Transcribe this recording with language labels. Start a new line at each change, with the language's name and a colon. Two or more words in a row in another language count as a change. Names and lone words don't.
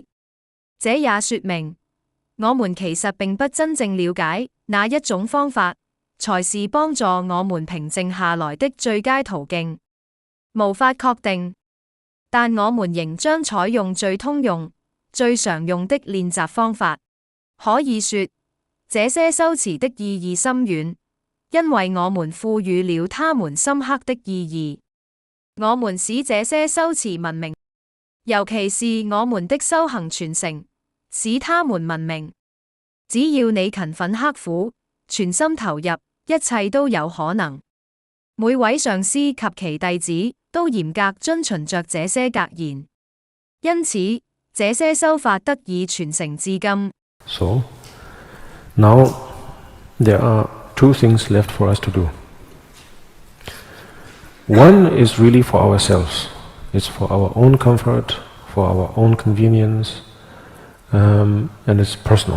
Chinese: 這也說明，我們其實並不真正了解哪一種方法才是幫助我們平靜下來的最佳途徑，無法確定。但我們仍將採用最通用、最常用的練習方法。可以說，這些修辭的意義深遠，因為我們賦予了它們深刻的意義。我們使這些修辭聞名，尤其是我們的修行傳承，使他們聞名。只要你勤奮刻苦，全心投入，一切都有可能。每位上師及其弟子都嚴格遵循着這些格言，因此這些修法得以傳承至今。
English: So now there are two things left for us to do. One is really for ourselves. It's for our own comfort, for our own convenience, and it's personal.